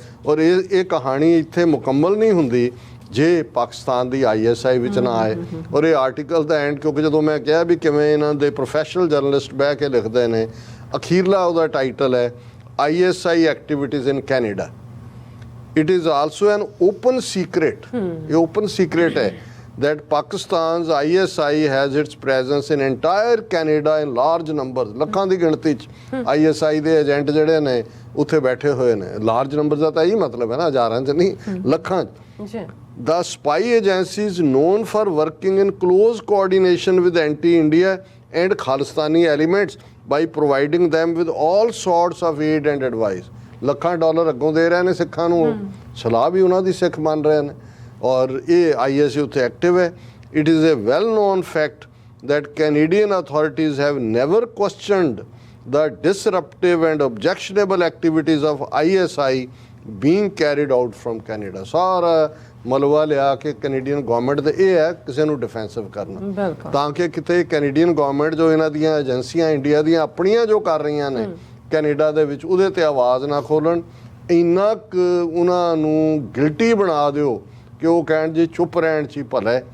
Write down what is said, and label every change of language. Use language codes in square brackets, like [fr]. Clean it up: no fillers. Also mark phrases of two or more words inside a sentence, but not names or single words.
[pa] ਔਰ ਇਹ ਕਹਾਣੀ ਇੱਥੇ ਮੁਕੰਮਲ ਨਹੀਂ ਹੁੰਦੀ ਜੇ ਪਾਕਿਸਤਾਨ ਦੀ ISI ਵਿੱਚ ਨਾ ਆਏ। ਔਰ ਇਹ ਆਰਟੀਕਲ ਦਾ ਐਂਡ, ਕਿਉਂਕਿ ਜਦੋਂ ਮੈਂ ਕਿਹਾ ਵੀ ਕਿਵੇਂ ਇਹਨਾਂ ਦੇ [en] professional journalist [pa] ਬਹਿ ਕੇ ਲਿਖਦੇ ਨੇ, ਅਖੀਰਲਾ ਉਹਦਾ ਟਾਈਟਲ ਹੈ [en] ISI activities in Canada. It is also an open secret, ਇਹ open secret ਹੈ that Pakistan's ISI has its presence in entire Canada in large numbers, [pa] ਲੱਖਾਂ ਦੀ ਗਿਣਤੀ 'ਚ ISI ਦੇ ਏਜੰਟ ਜਿਹੜੇ ਨੇ ਉੱਥੇ ਬੈਠੇ ਹੋਏ ਨੇ। [en] large number [pa] ਦਾ ਤਾਂ ਇਹੀ ਮਤਲਬ ਹੈ ਨਾ, ਹਜ਼ਾਰਾਂ 'ਚ ਨਹੀਂ, ਲੱਖਾਂ 'ਚ। [en] The spy agency is known for working in close coordination with anti-India and Khalistani elements by providing them with all sorts of aid and advice। [pa] ਲੱਖਾਂ ਡਾਲਰ ਅੱਗੋਂ ਦੇ ਰਹੇ ਨੇ ਸਿੱਖਾਂ ਨੂੰ, ਸਲਾਹ ਵੀ ਉਹਨਾਂ ਦੀ ਸਿੱਖ ਮੰਨ ਰਹੇ ਨੇ। ਔਰ ਇਹ ISI ਉੱਥੇ ਐਕਟਿਵ ਹੈ। [en] It is a well known fact that Canadian authorities have never questioned the disruptive and objectionable activities of ISI being carried out from Canada। [pa] ਸਾਰਾ ਮਲਵਾ ਲਿਆ ਕਿ [en] Canadian government [pa] ਦੇ ਇਹ ਹੈ ਕਿਸੇ ਨੂੰ ਡਿਫੈਂਸਿਵ ਕਰਨਾ, ਤਾਂ ਕਿ ਕਿਤੇ [en] Canadian government [pa] ਜੋ ਇਹਨਾਂ ਦੀਆਂ ਏਜੰਸੀਆਂ ਇੰਡੀਆ ਦੀਆਂ ਆਪਣੀਆਂ ਜੋ ਕਰ ਰਹੀਆਂ ਨੇ ਕੈਨੇਡਾ ਦੇ ਵਿੱਚ, ਉਹਦੇ ਤੇ ਆਵਾਜ਼ ਨਾ ਖੋਲਣ। ਇੰਨਾ ਕੁ ਉਹਨਾਂ ਨੂੰ ਗਿਲਟੀ ਬਣਾ ਦਿਓ ਕਿ ਉਹ ਕਹਿਣ ਜੀ ਚੁੱਪ ਰਹਿਣ 'ਚ ਹੀ ਭਲਾ ਹੈ।